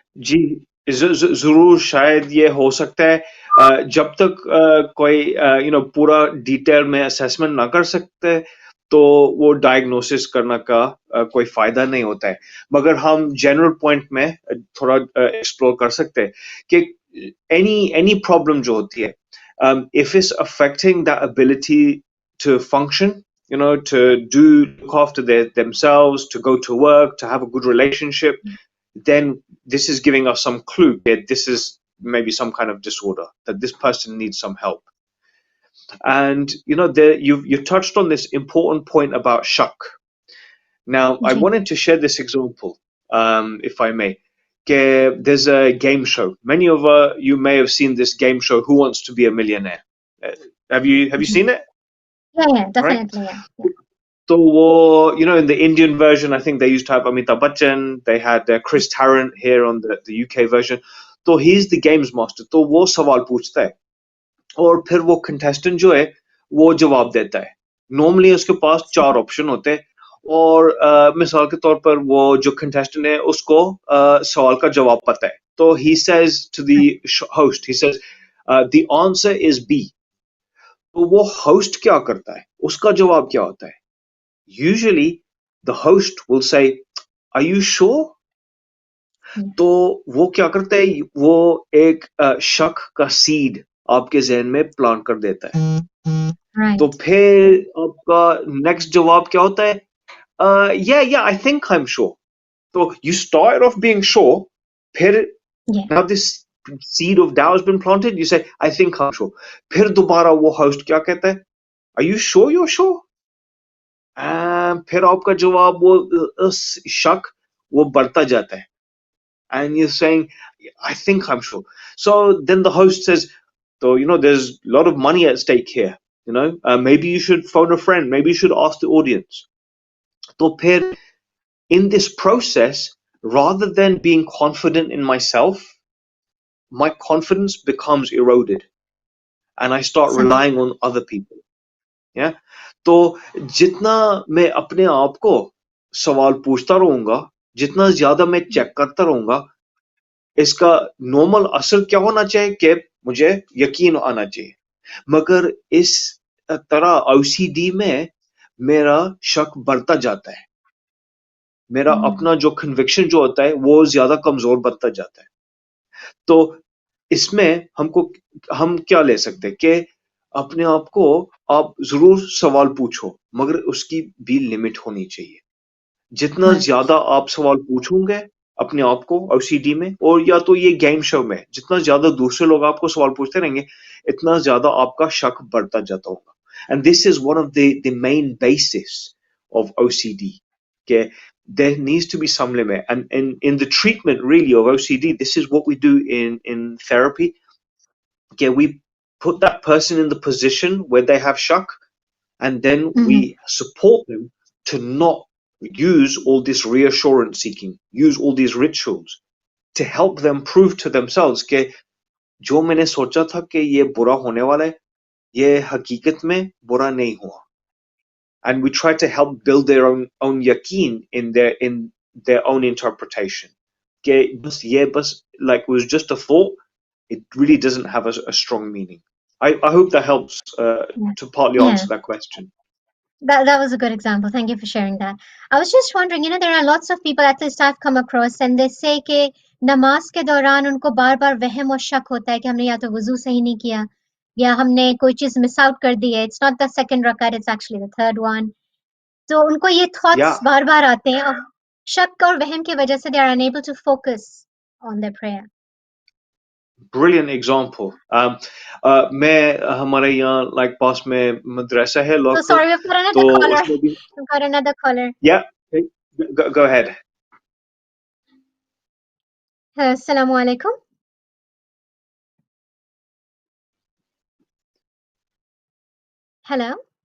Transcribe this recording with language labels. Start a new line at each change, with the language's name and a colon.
Hindi: जी, ज़रूर शायद ये हो सकता है जब तक कोई पूरा डिटेल में असेसमेंट ना कर सकते तो वो डायग्नोसिस करना का कोई फायदा नहीं होता है मगर हम जनरल पॉइंट में थोड़ा एक्सप्लोर कर सकते हैं कि एनी प्रॉब्लम जो होती है
English: if it's affecting that ability to function, to look after themselves, to go to work, to have a good relationship, then this is giving us some clue that this is maybe some kind of disorder, that this person needs some help. And you touched on this important point about shock. Now, I
Hindi: ji.
English: wanted to share this example, if I may. There's a game show. Many of you may have seen this game show, Who Wants to Be a Millionaire? Have you जी. seen it? Yeah, Right? definitely, yeah. So, in the Indian version, I think they used to have Amitabh Bachchan. They had Chris Tarrant here on the UK version. So he's the games master.
Hindi: तो वो सवाल पूछता है और फिर वो contestant जो है वो जवाब देता है. Normally उसके पास 4 ऑप्शन होते हैं और मिसाल के तौर पर वो जो contestant है उसको सवाल का जवाब पता है. तो
English: he says to the host, he says, the answer is B.
Hindi: तो वो host क्या करता है? उसका जवाब क्या होता है?
English: Usually the host will say, are you sure?
Hindi: तो वो क्या करता है, वो एक शक का सीड आपके जहन में प्लांट कर देता है. तो फिर आपका नेक्स्ट जवाब क्या होता है?
English: Yeah, I think I'm sure. So you start off being sure, फिर now this seed of doubt has been planted, you say, I think I'm sure.
Hindi: फिर दोबारा वो host क्या कहता है?
English: Are you sure you're sure?
Hindi: फिर आपका जवाब वो शक वो बढ़ता जाता है.
English: And you're saying, I think I'm sure. So then the host says, so, there's a lot of money at stake here. Maybe you should phone a friend. Maybe you should ask the audience. So in this process, rather than being confident in myself, my confidence becomes eroded and I start
Hindi: सही
English: relying on other people. Yeah.
Hindi: तो जितना मैं अपने आप को सवाल पूछता रहूंगा, जितना ज्यादा मैं चेक करता रहूंगा, इसका नॉर्मल असर क्या होना चाहिए कि मुझे यकीन आना चाहिए. मगर इस तरह OCD में मेरा शक बढ़ता जाता है. मेरा अपना जो कन्विक्शन जो होता है वो ज्यादा कमजोर बनता जाता है. तो इसमें हम क्या ले सकते हैं कि अपने आप को आप जरूर सवाल पूछो, मगर उसकी भी लिमिट होनी चाहिए. जितना
English: right
Hindi: ज्यादा आप सवाल पूछोगे अपने आप को OCD में, और या तो ये गेम शो में जितना ज्यादा दूसरे लोग आपको सवाल पूछते रहेंगे, इतना ज्यादा आपका शक बढ़ता जाता होगा.
English: And this is one of the main basis of OCD. Okay, there needs to be some limit, and in the treatment really of OCD, this is what we do in therapy. Okay, we put that person in the position where they have shock, and then we support them to not use all this reassurance seeking, use all these rituals to help them prove to themselves
Hindi: कि जो मैंने सोचा था कि ये बुरा होने वाला है, ये हकीकत में बुरा नहीं हुआ.
English: And we try to help build their own yaqeen in their own interpretation.
Hindi: कि बस ये बस
English: like was just a thought. It really doesn't have a strong meaning. I hope that helps yeah to partly yeah answer that question. that was a good example. Thank you for sharing that. I was just wondering, there are lots of people, at least I've come across, and they say
Hindi: कि नमाज के दौरान उनको बार-बार वहम और शक होता है कि हमने या तो वुज़ू सही नहीं किया या हमने कोई चीज़ मिस आउट कर दी है.
English: It's not the second rakat, it's actually the third one.
Hindi: तो उनको ये
English: Yeah,
Hindi: थॉट्स बार-बार आते हैं और शक और वहम की वजह से
English: they are unable to focus on their prayer. brilliant example.
Hindi: मैं हमारे यहाँ like पास में मदरसा है
English: So local, sorry, we've got
Hindi: तो
English: another caller.
Hindi: उसमें भी
English: We've got another caller. yeah, go ahead.
Arabic: Assalamu alaikum.
English: Hello.